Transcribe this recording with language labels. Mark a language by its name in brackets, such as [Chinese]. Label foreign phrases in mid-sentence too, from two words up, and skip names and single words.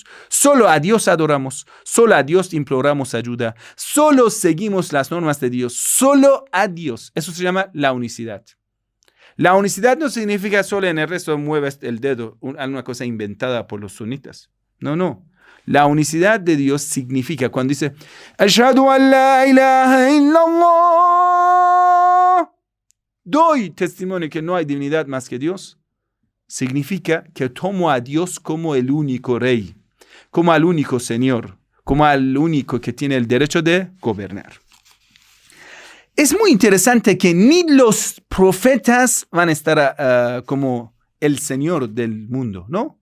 [Spanish] Solo a Dios adoramos, solo a Dios imploramos ayuda, solo seguimos las normas de Dios, solo a Dios. Eso se llama la unicidad. La unicidad no significa solo en el resto mueves el dedo, una cosa inventada por los sunitas. No. La unicidad de Dios significa cuando dice [Arabic] أشهد أن لا إله إلا الله, [Spanish] doy testimonio que no hay divinidad más que Dios. Significa que tomo a Dios como el único rey, como al único señor, como al único que tiene el derecho de gobernar. Es muy interesante que ni los profetas van a estar como el señor del mundo, ¿no?